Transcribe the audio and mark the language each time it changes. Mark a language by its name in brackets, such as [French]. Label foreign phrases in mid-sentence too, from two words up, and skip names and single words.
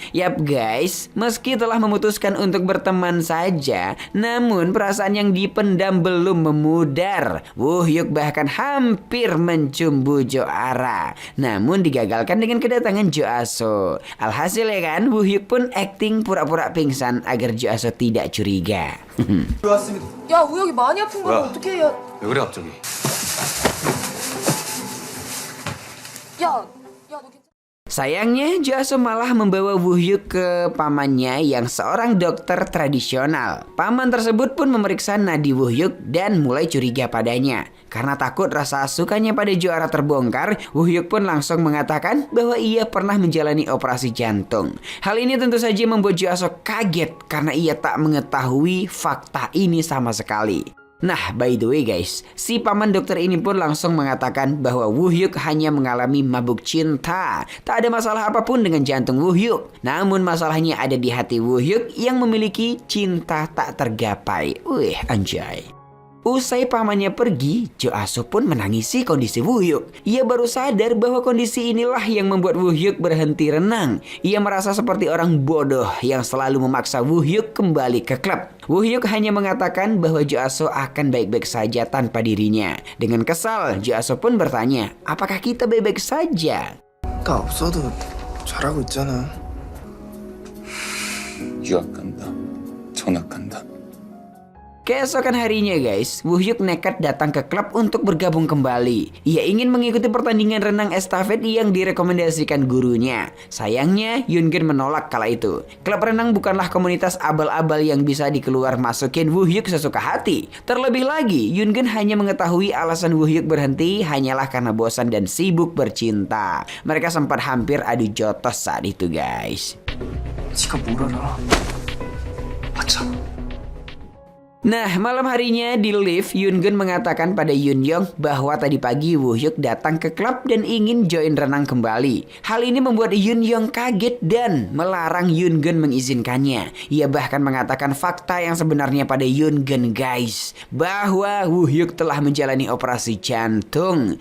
[Indonesian] Yap guys, meski telah memutuskan untuk berteman saja, namun perasaan yang dipendam belum memudar. Woo Hyuk bahkan hampir mencumbu Jo Ara, namun digagalkan dengan kedatangan Jo Aso. Alhasil ya kan, Woo Hyuk pun acting pura-pura pingsan agar Jo Aso tidak curiga. [Korean] 야, 우혁이 많이 아픈 걸 뭐야? 어떻게 해야... 왜 그래 갑자기? 야, 너 괜찮아? [Indonesian] Sayangnya, Jo Aso malah membawa Woo Hyuk ke pamannya yang seorang dokter tradisional. Paman tersebut pun memeriksa nadi Woo Hyuk dan mulai curiga padanya. Karena takut rasa sukanya pada Jo Ara terbongkar, Woo Hyuk pun langsung mengatakan bahwa ia pernah menjalani operasi jantung. Hal ini tentu saja membuat Jo Aso kaget karena ia tak mengetahui fakta ini sama sekali. Nah, [English] by the way guys, [Indonesian] si paman dokter ini pun langsung mengatakan bahwa Woo Hyuk hanya mengalami mabuk cinta. Tak ada masalah apapun dengan jantung Woo Hyuk. Namun masalahnya ada di hati Woo Hyuk yang memiliki cinta tak tergapai. Wih, anjay. Usai pamannya pergi, Jo Aso pun menangisi kondisi Woo Hyuk. Ia baru sadar bahwa kondisi inilah yang membuat Woo Hyuk berhenti renang. Ia merasa seperti orang bodoh yang selalu memaksa Woo Hyuk kembali ke klub. Woo Hyuk hanya mengatakan bahwa Jo Aso akan baik-baik saja tanpa dirinya. Dengan kesal, Jo Aso pun bertanya, apakah kita baik-baik saja? [Korean] 나 없어도 잘하고 있잖아. 유학 간다. 전학 간다. [Indonesian] Keesokan harinya guys, Woo Hyuk nekat datang ke klub untuk bergabung kembali. Ia ingin mengikuti pertandingan renang estafet yang direkomendasikan gurunya. Sayangnya, Yoon Gun menolak kala itu. Klub renang bukanlah komunitas abal-abal yang bisa dikeluar masukin Woo Hyuk sesuka hati. Terlebih lagi, Yoon Gun hanya mengetahui alasan Woo Hyuk berhenti hanyalah karena bosan dan sibuk bercinta. Mereka sempat hampir adu jotos saat itu guys. [Korean] 지가 뭘 알아? 맞아. [Indonesian] Nah, malam harinya di lift, Yoon Gun mengatakan pada Yoon Young bahwa tadi pagi Woo Hyuk datang ke klub dan ingin join renang kembali. Hal ini membuat Yoon Young kaget dan melarang Yoon Gun mengizinkannya. Ia bahkan mengatakan fakta yang sebenarnya pada Yoon Gun guys, bahwa Woo Hyuk telah menjalani operasi jantung.